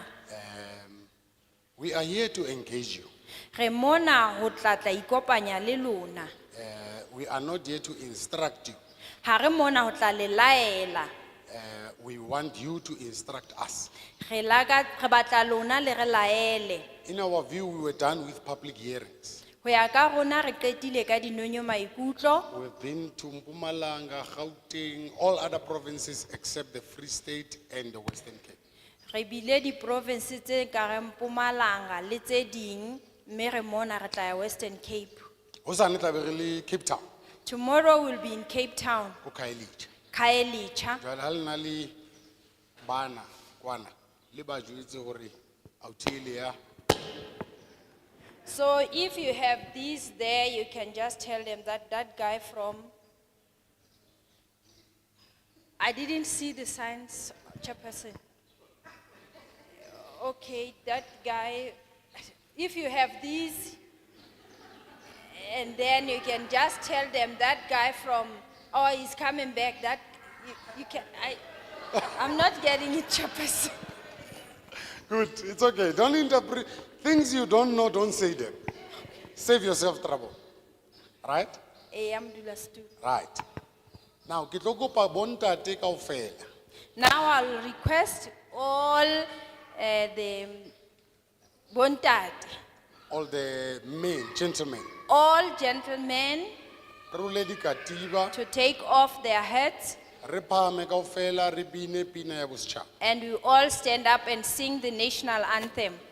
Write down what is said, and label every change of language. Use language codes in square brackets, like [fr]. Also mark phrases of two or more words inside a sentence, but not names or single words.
[en] We are here to engage you. [st] Re mona ho tlatla ikopanya le lona. [en] We are not here to instruct you. [st] Ha re mona ho tla le laela. [en] We want you to instruct us. [st] Re batla lona le re laele. [en] In our view, we were done with public hearings. [st] Ho ya ka rona re qetile ka dinonyo maikutlo. [en] We've been to Mpumalanga, Gauteng, all other provinces except the Free State and the Western Cape. [st] Re bile di province tse ka re Mpumalanga le tse ding mme re mona re tla ya Western Cape. Hosane tla be re le Cape Town, [en] Tomorrow we'll be in Cape Town, [st] ko Khayelitsha. Khayelitsha. Jwale ha le na le bana kwana, le ba jwetse hore authile ya. [en] So if you have these there, you can just tell them that that guy from, I didn't see the signs, Chairperson. Okay, that guy, if you have these, and then you can just tell them that guy from, oh, he's coming back, that, you can, I'm not getting it, Chairperson. Good, it's okay. Don't interpret things you don't know, don't say them. Save yourself trouble. Right? Right. Now, [st] ke tlo kopa bontate kaofela. [en] Now I'll request all the bontate, All the men, gentlemen, all gentlemen [st] re rule dikatiba, [en] to take off their hats, [st] re phahame kaofela, re bine pina ya bosetšhaba. [en] and we all stand up and sing the national anthem.